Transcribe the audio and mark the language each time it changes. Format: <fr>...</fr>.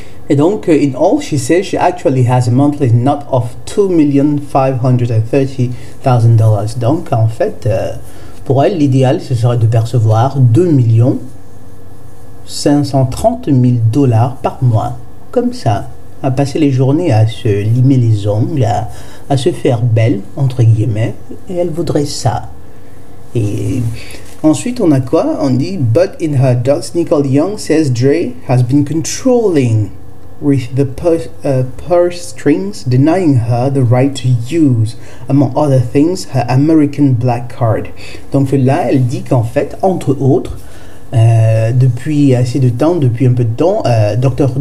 <fr>Et donc,</fr> <en>in all, she says she actually has a monthly net of $2,530,000.</en> <fr>Donc, en fait, pour elle, l'idéal, ce serait de percevoir 2,530,000 par mois. Comme ça, à passer les journées à se limer les ongles, à se faire belle, entre guillemets, et elle voudrait ça. Et ensuite, on a quoi? On dit,</fr> <en>but in her docs, Nicole Young says Dre has been controlling with the purse strings, denying her the right to use, among other things, her American Black Card.</en> <fr>Donc là, elle dit qu'en fait, entre autres, depuis assez de temps, depuis un peu de temps, Dr.</fr>